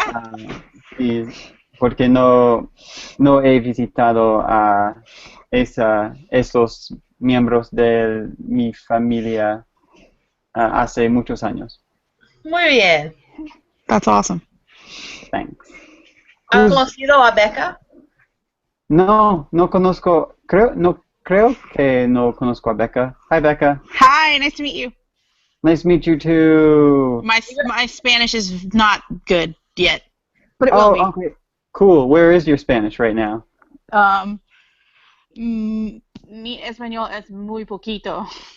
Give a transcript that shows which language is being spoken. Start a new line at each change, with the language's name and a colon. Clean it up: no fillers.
Spanish: Ah, sí, porque no he visitado a esos miembros de mi familia hace muchos años. Muy bien.
English: That's awesome. Thanks.
Spanish: ¿Has
English: Who's
Spanish: conocido a Becca? No conozco, creo que no conozco a Becca.
English: Hi Becca. Hi, nice to meet you. Nice to meet you too. My Spanish is not good yet, but it will be. Okay. Cool. Where is your Spanish right now?
Spanish: Mi español es muy poquito.